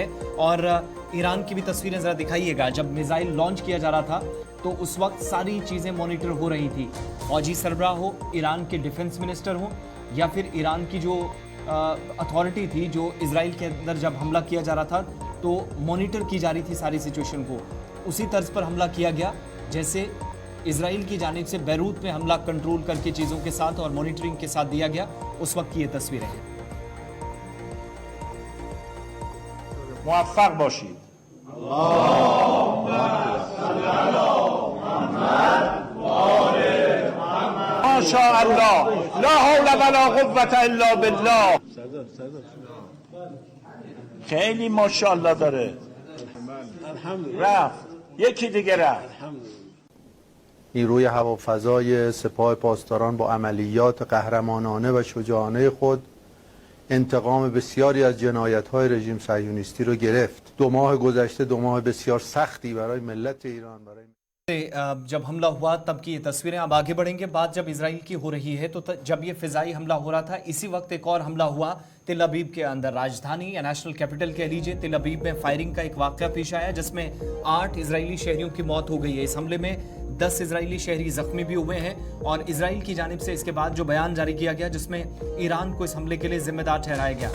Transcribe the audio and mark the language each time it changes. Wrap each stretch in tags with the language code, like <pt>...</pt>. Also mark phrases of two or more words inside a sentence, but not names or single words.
<ur>اور ایران کی بھی تصویریں ذرا دکھائیےگا۔ جب</ur> <en>missile launch</en> <ur>کیا جا رہا تھا تو اس وقت ساری چیزیں مانیٹر ہو رہی تھی، فوجی سربراہ ہو، ایران کے</ur> <en>defence minister</en> <ur>ہو، یا پھر ایران کی جو اتھارٹی تھی جو اسرائیل کے اندر جب حملہ کیا جا رہا تھا تو مانیٹر کی جا رہی تھی ساری سچویشن کو. اسی طرز پر حملہ کیا گیا جیسے اسرائیل کی جانب سے بیروت میں حملہ کنٹرول کرکے چیزوں کے ساتھ اور مانیٹرنگ کے ساتھ دیا گیا. اس وقت کی یہ تصویریں ہیں.</ur> <fa>موفق باشید. ماشاءالله</fa> <ar>لا حول ولا قوة الا بالله.</ar> <fa>خیلی ماشاءالله داره. رفت یکی دیگه رفت. نیروی هوافضای سپاه پاسداران با عملیات قهرمانانه و شجاعانه خود انتقام بسیاری از جنایت‌های رژیم صهیونیستی رو گرفت. 2 ماه گذشته 2 ماه بسیار سختی برای ملت ایران، برای</fa> <ur>جب حملہ ہوا تب کی یہ تصویریں. اب آگے بڑھیں گے. بات جب اسرائیل کی ہو رہی ہے تو جب یہ فضائی حملہ ہو رہا تھا اسی وقت ایک اور حملہ ہوا تل ابیب کے اندر، راجدھانی یا</ur> <en>national capital</en> <ur>کہہ لیجیے. تل ابیب میں فائرنگ کا ایک واقعہ پیش آیا جس میں 8 اسرائیلی شہریوں کی موت ہو گئی ہے. اس حملے میں 10 اسرائیلی شہری زخمی بھی ہوئے ہیں۔ اور اسرائیل کی جانب سے اس کے بعد جو بیان جاری کیا گیا جس میں ایران کو اس حملے کے لیے ذمہ دار ٹھہرایا گیا.</ur>